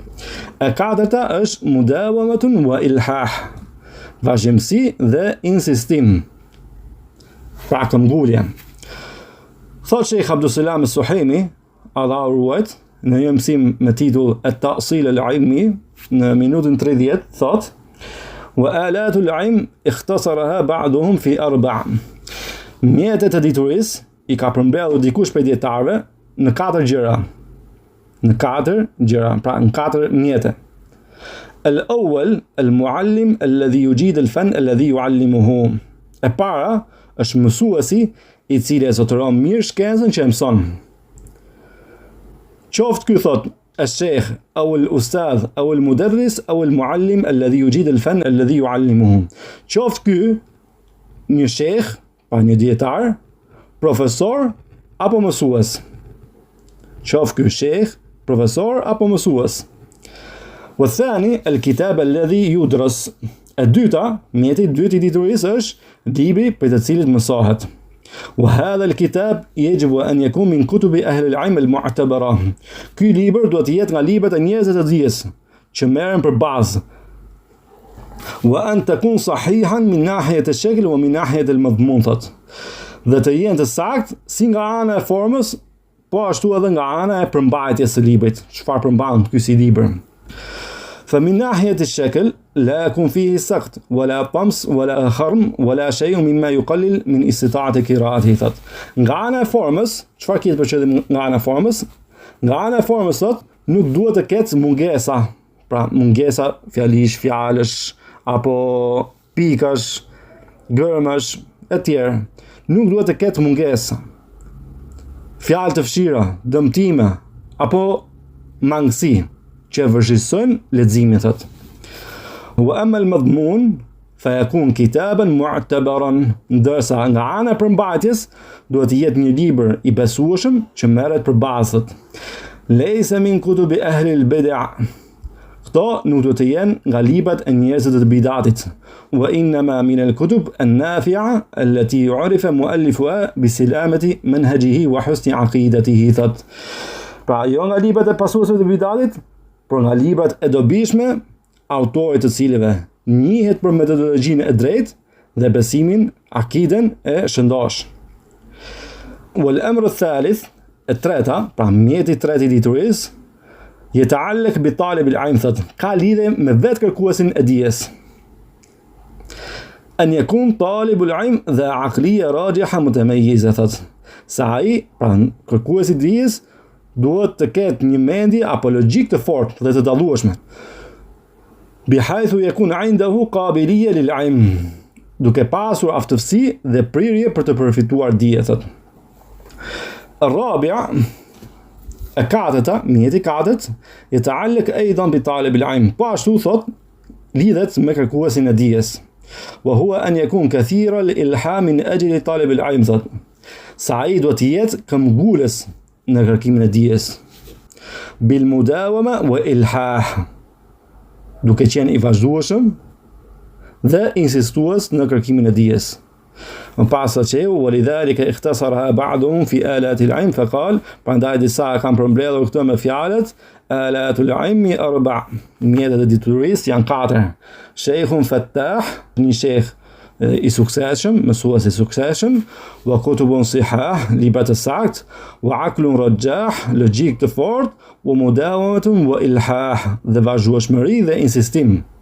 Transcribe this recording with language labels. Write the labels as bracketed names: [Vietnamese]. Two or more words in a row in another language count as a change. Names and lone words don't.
[Albanian] E katërta është [Arabic] مداومة وإلحاح, [Albanian] vazhdimsi dhe insistim. Pra këmbgulje. Thot Sheikh Abdulselam Suhaimi, Allahu ruajt, në një mësim me titull At-Ta'sil al-Ilmi, në minutën 30, thot: [Arabic] "وآلة العلم اختصرها بعضهم في 4." [Albanian] Mjetet e diturisë i ka përmbledhur dikush prej dietarëve në 4 gjëra. Në 4 gjëra, pra në 4 mjete. [Arabic] الأول المعلم الذي يجيد الفن الذي يعلمه. [Albanian] E para është mësuesi i cili e zotëron mirë shkencën që e mëson. Qoftë ky thot [Arabic] الشيخ أو الأستاذ أو المدرس أو المعلم الذي يجيد الفن الذي يعلمه. [Albanian] Qoftë ky një sheikh, pa një dietar, profesor apo mësues. Qoftë ky sheikh, profesor apo mësues. [Arabic] والثاني الكتاب الذي يدرس. [Albanian] E dyta, mjeti i dytë i diturisë është libri për të cilit mësohet. [Arabic] وهذا الكتاب يجب أن يكون من كتب أهل العلم المعتبرة. [Albanian] Ky libër duhet të jetë nga librat e njerëzve të dijes që merren për bazë. [Arabic] وأن تكون صحيحا من ناحية الشكل ومن ناحية المضمون. [Albanian] Dhe të jenë të saktë si nga ana e formës, po ashtu edhe nga ana e përmbajtjes së librit. Çfarë përmban ky si libër? [Arabic] فمن ناحية الشكل لا يكون فيه سقط ولا طمس ولا خرم ولا شيء مما يقلل من استطاعة قراءته. [Albanian] Thot, nga ana e formës, çfarë kiet për qëllim nga ana e formës? Nga ana e formës thot, nuk duhet të ketë mungesa, pra mungesa fjalish, fjalësh apo pikash, gërmash e tjerë. Nuk duhet të ketë mungesa. Fjalë të fshira, dëmtime apo mangësi që vështirësojnë leximin thot. [Arabic] وأما المضمون فيكون كتابا معتبرا. [Albanian] Ndërsa nga ana e përmbajtjes duhet të jetë një libër i besueshëm që merret për bazë. [Arabic] ليس من كتب أهل البدعة. [Albanian] Këto nuk duhet të jenë nga librat e njerëzve të bidatit. [Arabic] وإنما من الكتب النافعة التي يعرف مؤلفها بسلامة منهجه وحسن عقيدته thot. [Albanian] Pra jo nga librat e pasuesve të bidatit, por nga librat e dobishme, autorit të cilëve njihet për metodologjinë e drejtë dhe besimin, akiden e shëndosh. [Arabic] والأمر الثالث, [Albanian] e treta, pra mjeti i tretë i diturisë, [Arabic] يتعلق بطالب العلم, [Albanian] ka lidhje me vetë kërkuesin e dijes. [Arabic] أن يكون طالب العلم ذا عقلية راجحة متميزة, [Albanian] sa ai, pra kërkuesi i dijes, duhet të ketë një mendje apo logjik të fortë dhe të dallueshme. [Arabic] بحيث يكون عنده قابلية للعلم, [Albanian] duke pasur aftësi dhe prirje për të përfituar dije. Ar-rabi'a, e katërta, mjeti i katërt, [Arabic] يتعلق أيضا بطالب العلم, [Albanian] po ashtu thot lidhet me kërkuesin e dijes. [Arabic] وهو أن يكون كثير الإلحاح من أجل طالب العلم, [Albanian] sa ai duhet të jetë këmbgulës në kërkimin e dijes. [Arabic] بالمداومة والإلحاح, [Albanian] duke qenë i vazhdueshëm dhe insistues në kërkimin e dijes. Më pas sa që [Arabic] ولذلك اختصرها بعضهم في آلة العلم فقال, [Albanian] prandaj disa kanë përmbledhur këto me fjalët [Arabic] آلة العلم أربع', [Albanian] mjetet e diturisë janë katër. [Arabic] شيخ فتاح, [Albanian] një sheh i suksesshëm, mësues i suksesshëm, [Arabic] وكتب صحاح, [Albanian] libra të saktë, [Arabic] وعقل رجاح, [Albanian] logjik të fortë, [Arabic] ومداومة وإلحاح, [Albanian] dhe vazhdueshmëri dhe insistim.